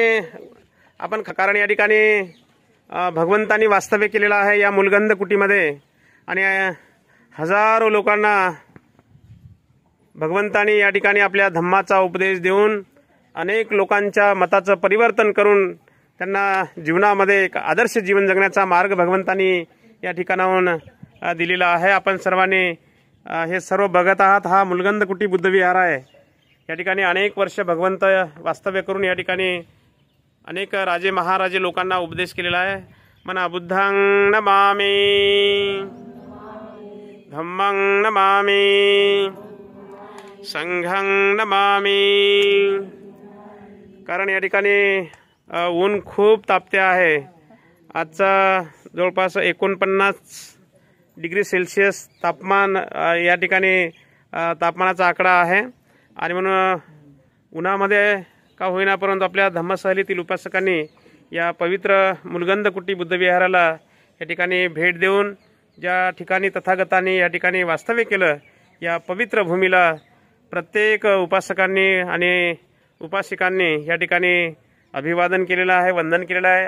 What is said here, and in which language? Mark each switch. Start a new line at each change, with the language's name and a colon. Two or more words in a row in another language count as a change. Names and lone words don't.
Marathi: आपण कारण या ठिकाणी भगवंतानी वास्तव्य केलेलं आहे या मुलगंध कुटीमध्ये आणि हजारो लोकांना भगवंतानी या ठिकाणी आपल्या धम्माचा उपदेश देऊन अनेक लोकांच्या मताचं परिवर्तन करून त्यांना जीवनामध्ये एक आदर्श जीवन जगण्याचा मार्ग भगवंतानी या ठिकाणाहून दिलेला आहे। आपण सर्वांनी हे सर्व बघत आहात। हा मुलगंध कुटी बुद्ध विहार आहे। या ठिकाणी अनेक वर्ष भगवंत वास्तव्य करून या ठिकाणी अनेक राजे महाराजे लोकांना उपदेश केलेला आहे।
Pali: म्हणा बुद्धं नमामि, धम्मं नमामि, संघं नमामि।
Marathi: कारण या ठिकाणी ऊन खूप तापते आहे। आजचा जवळपास 49 डिग्री सेल्सिअस तापमान या ठिकाणी तापमानाचा आकडा आहे आणि म्हणून उन्हामध्ये का होईना परंतु आपल्या धम्मसहलीतील उपासकांनी या पवित्र मुलगंध कुटी बुद्ध विहाराला या ठिकाणी भेट देऊन ज्या ठिकाणी तथागतांनी या ठिकाणी वास्तव्य केलं या पवित्र भूमीला प्रत्येक उपासकांनी आणि उपासिकांनी या ठिकाणी अभिवादन केलेलं आहे, वंदन केलेलं आहे।